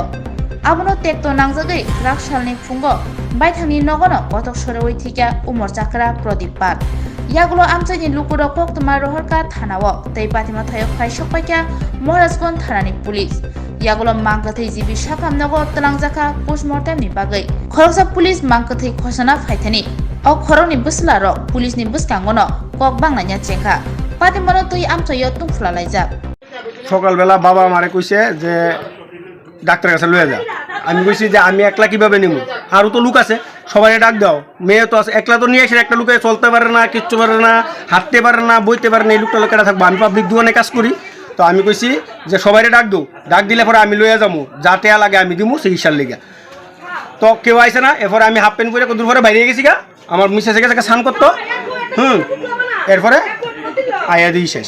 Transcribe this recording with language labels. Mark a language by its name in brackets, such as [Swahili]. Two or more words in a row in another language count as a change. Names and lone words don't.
[Kok Borok] abono tekto nangjagai kraksalni fungo baithangni nogono kotok soroi tika umor chakra prodipal yagulo amchani lukuro koktuma rohorka thanao tei patima thayo khaisokpaika Maharajgঞ্জ thanani police yagulo mangkathai jibi sakamnago tlangjaka postmortem ni bagai khoroksa police mangkathai khosana phaithani o khorokni buslaro police ni buskangono kok bangnanya chengkha patimano tui amchayo tungflalaijak [Bangla] সকালবেলা বাবা আমারে কইছে যে ডাক্তারের কাছে লয়ে যা আমি কইছি যে আমি একলা কিভাবে নিব আরও তো লোক আছে সবাই ডাক দাও মেয়ে তো আছে একলা তো নিয়ে এসে একটা লোকে চলতে পারে না কিচ্ছু পারে না হাঁটতে পারে না বইতে পারে না এই লোকটা লোকেরা থাকবো আমি পাবলিক দোকানে কাজ করি তো আমি কইছি যে সবাই ডাক দো ডাক দিলে পরে আমি লয়ে যাবো যা টেয়া লাগে আমি দিব চিকিৎসার লিগে তো কেউ আইসে না এরপরে আমি [English] half pant [Bangla] পরে কত পরে বাইরে গেছি গা আমার মিসেসে গেছে স্নান করতো এরপরে আয়াদি শেষ